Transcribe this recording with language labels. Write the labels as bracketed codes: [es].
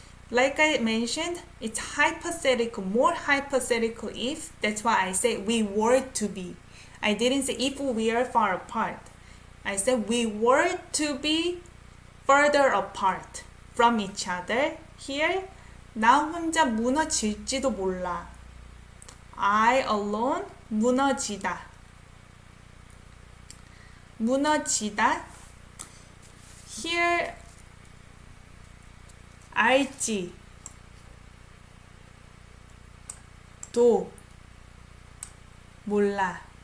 [en] Like I mentioned, it's hypothetical, more hypothetical if. That's why I say we were to be. I didn't say if we are far apart. I said we were to be further apart from each other. [ko] Here, 나 혼자 무너질지도 몰라. [en] I alone 무너지다. [ko] 무너지다. Here, 알지. 도. 몰라.